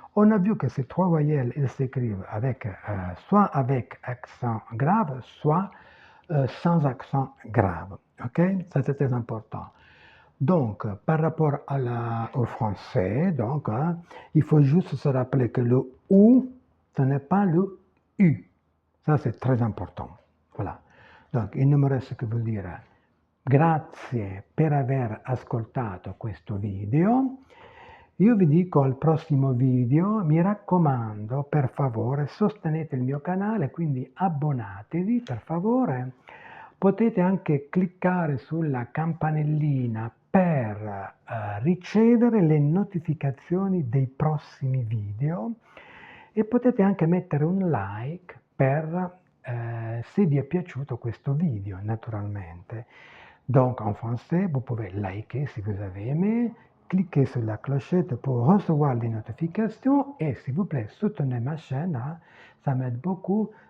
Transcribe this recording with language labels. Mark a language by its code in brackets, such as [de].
[fr] On a vu que ces trois voyelles, elles s'écrivent avec, soit avec accent grave, soit sans accent grave. Ok? Ça, c'est très important. Donc, par rapport au français, donc, il faut juste se rappeler que le U, ce n'est pas le U. Ça, c'est très important. Voilà. [it] Donc, il non mi resta che dire grazie per aver ascoltato questo video. Io vi dico al prossimo video, mi raccomando, per favore, sostenete il mio canale, quindi abbonatevi, per favore. Potete anche cliccare sulla campanellina per ricevere le notificazioni dei prossimi video e potete anche mettere un like per si vi è piaciuto questo video, [fr] naturellement. Donc, en français, vous pouvez liker si vous avez aimé, cliquez sur la clochette pour recevoir les notifications et s'il vous plaît, soutenez ma chaîne, ça m'aide beaucoup.